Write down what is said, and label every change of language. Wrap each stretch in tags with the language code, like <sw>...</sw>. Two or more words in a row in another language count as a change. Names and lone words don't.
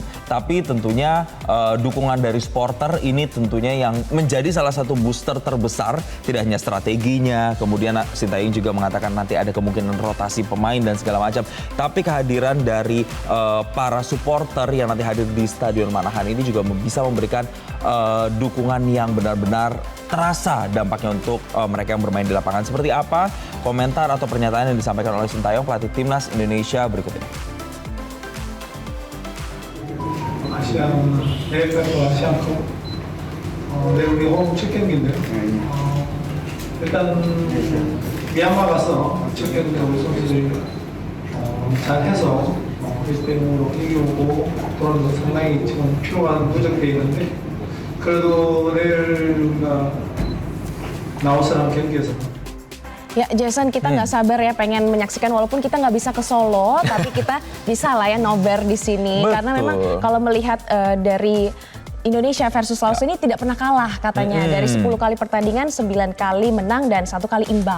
<id>Tapi tentunya dukungan dari supporter ini tentunya yang menjadi salah satu booster terbesar, tidak hanya strateginya, kemudian Sintayong juga mengatakan nanti ada kemungkinan rotasi pemain dan segala macam, tapi kehadiran dari para supporter yang nanti hadir di Stadion Manahan ini juga bisa memberikan dukungan yang benar-benar terasa dampaknya untuk mereka yang bermain di lapangan. Seperti apa komentar atau pernyataan yang disampaikan oleh Sintayong pelatih timnas Indonesia berikut ini.</id> <ko>내일까지 내일 우리 홈 첫 경기인데 일단 미얀마 가서 첫 경기에 우리 선수들이 잘해서 1대0으로 이기고 돌아오는 건 상당히 지금 피로가 누적되어 있는데 그래도 내일 우리가 라오스랑 경기에서</ko> <id>Ya Jason, kita nggak sabar ya pengen menyaksikan walaupun kita nggak bisa ke Solo, tapi kita bisa lah ya nobar di sini. Betul. Karena memang kalau melihat dari Indonesia versus Laos ini tidak pernah kalah katanya. Dari 10 kali pertandingan, 9 kali menang dan 1 kali imbang.</id>